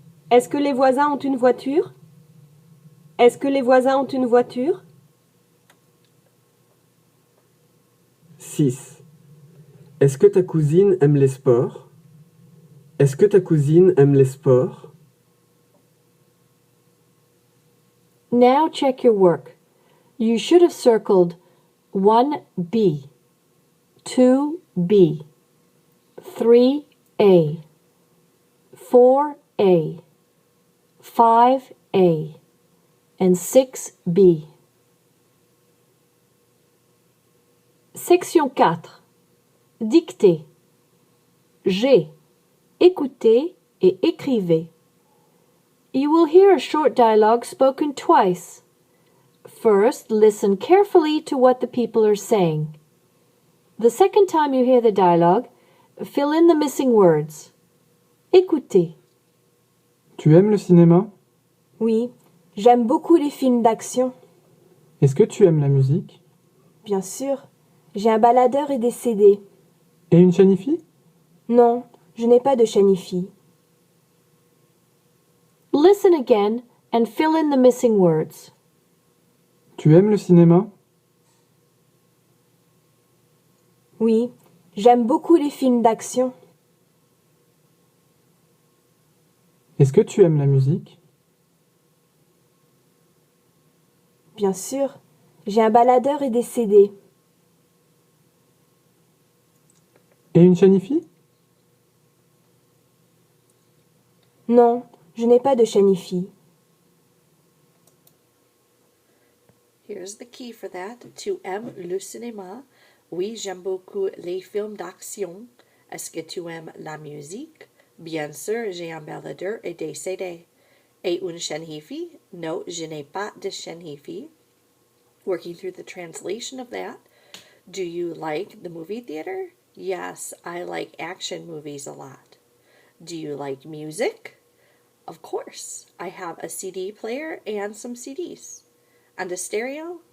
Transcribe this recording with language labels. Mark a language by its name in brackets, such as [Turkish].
[French] Est-ce que les voisins ont une voiture? Est-ce que les voisins ont une voiture? [English] 6. [French] Est-ce que ta cousine aime les sports? Est-ce que ta cousine aime les sports? [English] Now check your work. You should have circled 1B, 2B, 3A, 4A, 5A, and 6B. Section 4. Dictée. G. [French] Écoutez et écrivez. [English] You will hear a short dialogue spoken twice. First, listen carefully to what the people are saying. The second time you hear the dialogue, fill in the missing words. [French] Écoutez. Tu aimes le cinéma? Oui, j'aime beaucoup les films d'action. Est-ce que tu aimes la musique? Bien sûr, j'ai un baladeur et des CD. Et une chanifie? Non, je n'ai pas de chanifie. [English] Listen again and fill in the missing words. [French] Tu aimes le cinéma? Oui, j'aime beaucoup les films d'action. Est-ce que tu aimes la musique? Bien sûr, j'ai un baladeur et des CD. Et une chanifie? Non, je n'ai pas de chanifie. [English] Here's the key for that. [French] Tu aimes le cinéma? Oui, j'aime beaucoup les films d'action. Est-ce que tu aimes la musique? Bien sûr, j'ai un baladeur et des CD. Et une chanifie? No, je n'ai pas de chanifie. [English] Working through the translation of that. Do you like the movie theater? Yes, I like action movies a lot. Do you like music? Of course. I have a CD player and some CDs. And a stereo?